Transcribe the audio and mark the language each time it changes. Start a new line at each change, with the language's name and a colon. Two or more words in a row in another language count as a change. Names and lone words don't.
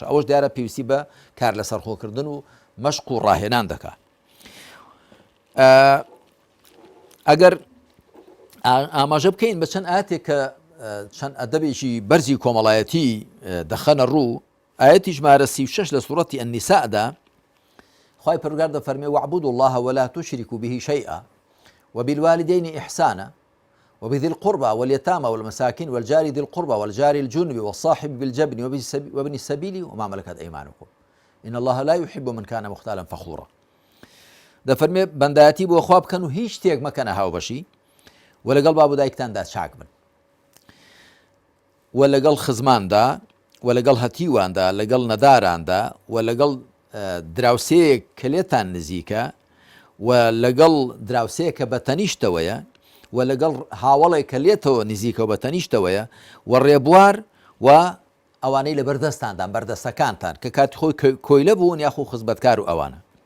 Central Kurdish: ئەوەش دیارە پێویستی بە کار لەسەر خۆکردن و مەشق و ڕاهێنان دەکات. ئەگەر ئاماژە بکەین بە چەند ئاەتێک کە چەند ئەدەبێکی بەرزی کۆمەڵایەتی دەخەنە ڕوو ئاەتی ژمارە 36 لە سوورەتی ئەنیسادا خوای پەروەردگار دەفەرمێ
Arabic: واعبدوا الله ولا تشركوا به شيئا وبالوالدين إحسانا وبذي القربى واليتامى والمساكين والجار ذي القربى والجار الجنب والصاحب بالجبن وابن السبيل وما ملكت أيمانكم إن الله لا يحب من كان مختالا فخورا.
Central Kurdish: دەفەرمێ بەندایەتی بۆ خوا بکەن و هیچ شتێک مەکەنە هاوبەشی و لەگەڵ باب و دایکتاندا چاک بن و لەگەڵ خزماندا و لەگەڵ هەتیواندا لەگەڵ نەداراندا و لەگەڵ دراوسەیەک کە لێتان نزیکە و لەگەڵ دراوسەیە کە بە تەنیشتەوەیە و لەگەڵ هاوڵێک کە لێتەوە نزیکە و بە تەنیشتەوەیە و ڕێبوار و ئەوانەی لە بەردەستاندان بەردەستەکانتان کە کاتی خۆی کۆیلە بوون یاخو خزمەتکار و ئەوانە.